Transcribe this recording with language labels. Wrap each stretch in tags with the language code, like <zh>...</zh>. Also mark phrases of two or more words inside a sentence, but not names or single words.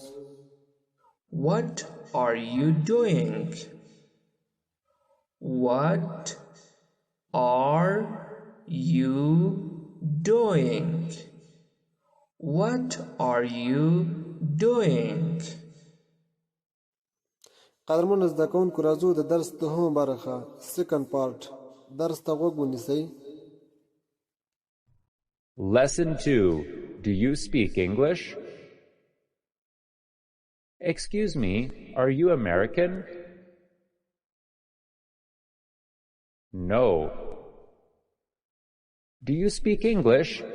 <en>What are you doing? What are you doing? What are you doing?</en> <ps>قدرمن زده کوونکو راځو د درس دوهمه برخه</ps> <en>second part</en> <ps>درس ته غوږ ونیسئ.</ps> <en>Lesson 2. Do you speak English? Excuse me, are you American? No. Do you speak English?</en>